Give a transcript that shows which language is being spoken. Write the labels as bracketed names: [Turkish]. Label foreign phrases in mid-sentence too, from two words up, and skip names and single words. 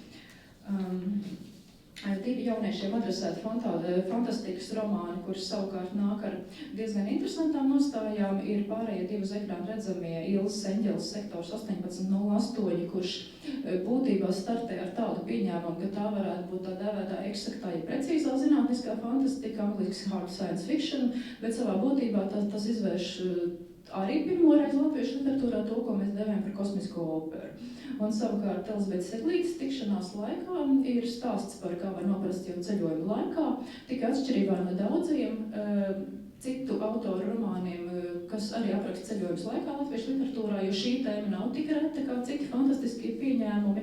[Latvian] Divi jauniešiem adresēti fantastikas romāni, kurš savukārt nāk ar diezgan interesantām nostājām, ir pārējie divi uz ekrāna redzamie Ilzas Eņģeles sektors 1808, kurš būtībā startē ar tādu pieņēmumu, ka tā varētu būt tā dēvētā eksaktā, ja precīzā zinātniskā fantastika, angliski [English] hard science fiction, [Latvian] bet savā būtībā tas izvērš arī pirmoreiz latviešu literatūrā to, ko mēs devējam par kosmisko operu. Un savukārt Elizabetes Seglītes tikšanās laikā ir stāsts par kā var noprast jau ceļojumu laikā, tikai atšķirībā no daudziem citu autoru romāniem, kas arī apraksta ceļojumus laikā latviešu literatūrā, jo šī tēma nav tik reta kā citi fantastiskie pieņēmumi.